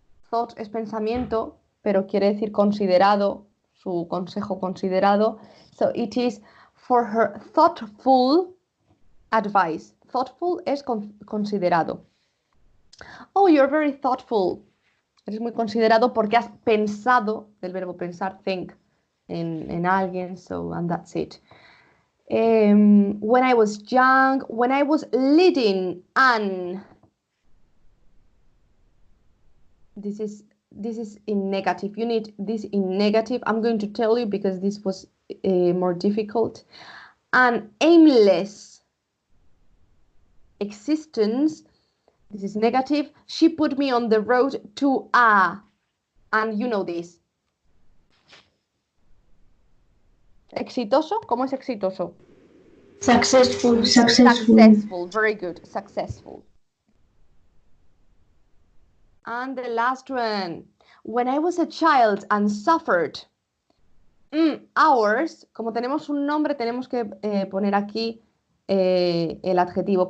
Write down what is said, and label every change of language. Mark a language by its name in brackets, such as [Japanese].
[Spanish] Thought es pensamiento, pero quiere decir considerado, su consejo considerado. [English] So it is for her thoughtful advice. Thoughtful [Spanish] es considerado. [English] Oh, you're very thoughtful. [Spanish] Eres muy considerado porque has pensado, del verbo pensar, think, en alguien, [English] so, and that's it. When I was young, when I was leading an... This is in negative. You need this in negative. I'm going to tell you because this was more difficult. an aimless existence. This is negative. She put me on the road to a, and you know this. [Spanish] Exitoso, ¿cómo es exitoso? [English] Successful. Successful, very good, successful. And the last one, when I was a child and suffered. [Spanish] Hours, como tenemos un nombre, tenemos que poner aquí el adjetivo.